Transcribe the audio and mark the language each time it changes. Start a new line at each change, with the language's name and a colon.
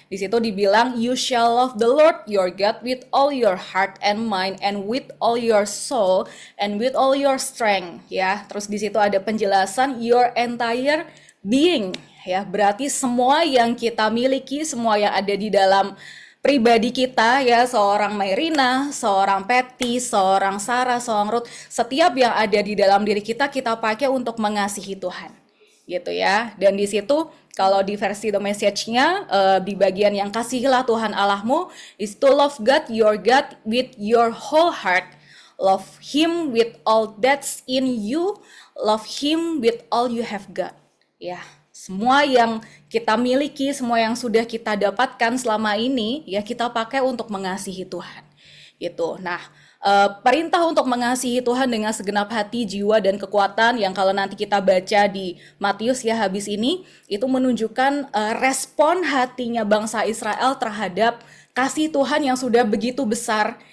Indonesian: Di situ dibilang
English: you shall love the Lord your God with all your heart and mind and with all your soul and with all your strength ya.
Indonesian: Terus di situ ada penjelasan
English: your entire being
Indonesian: ya. Berarti semua yang kita miliki, semua yang ada di dalam pribadi kita ya, seorang Mairina, seorang Patty, seorang Sarah, seorang Ruth, setiap yang ada di dalam diri kita pakai untuk mengasihi Tuhan gitu ya. Dan di situ kalau di versi The Message-nya di bagian yang kasihilah Tuhan Allahmu
English: is to love God your God with your whole heart, love him with all that's in you, love him with all you have got.
Indonesian: Ya, semua yang kita miliki, semua yang sudah kita dapatkan selama ini ya kita pakai untuk mengasihi Tuhan. Gitu. Nah, perintah untuk mengasihi Tuhan dengan segenap hati, jiwa, dan kekuatan yang kalau nanti kita baca di Matius ya habis ini, itu menunjukkan respon hatinya bangsa Israel terhadap kasih Tuhan yang sudah begitu besar.